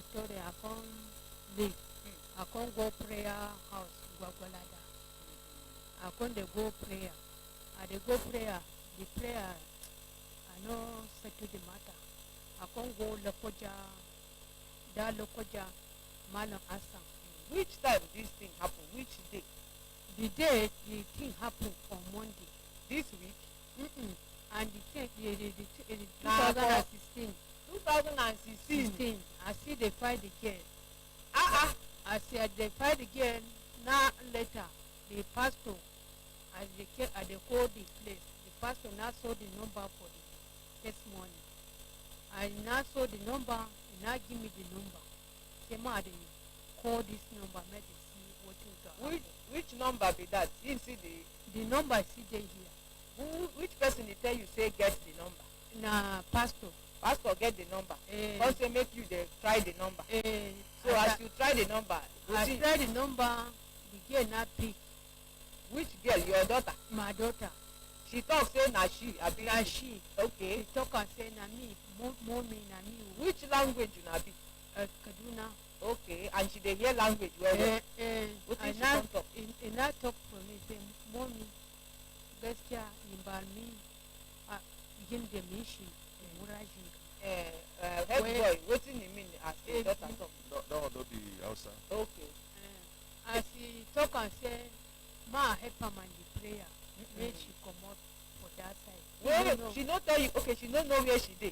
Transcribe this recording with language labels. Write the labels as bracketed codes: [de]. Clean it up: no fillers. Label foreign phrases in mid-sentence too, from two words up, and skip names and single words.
[pcm] I come leave. I come go prayer house, Gwagwalada. I come dey go prayer. I dey go prayer. The prayer, I no settle the matter. I come go Lokoja. That Lokoja, Malam Assam. Which time this thing happen? Which day? The day the thing happen on Monday. This week? And the thing, the Nah, 2016. 2016. 16. I see they find the girl. I see they find the girl. Now later, the pastor, as they call the place, the pastor now saw the number for the testimony. I now saw the number, and now give me the number. Say, ma, they call this number, make they see what is going on. Which number be that? You see The number is still here. which person dey tell you say get the number? Na pastor. Pastor get the number. Eh. Come say make you dey try the number. So as as you try the number, I wetin try the number, the girl not pick. which girl? Your daughter? My daughter. She talk say na she abi Na she. Okay. She talk and say na me, mommy na me. Which language una be? Kaduna. Okay. And she dey hear language well well. Wetin she come talk? And now talk for me, say, mommy, [ha] gaskiya in ba mi yin da mishi murajin. [pcm] Head Well, boy, wetin you mean as your daughter talk? No be Hausa. Okay. As he talk and say, ma help am and the prayer, make she comot for that side. Well, she no tell you. Okay, she no know where she dey.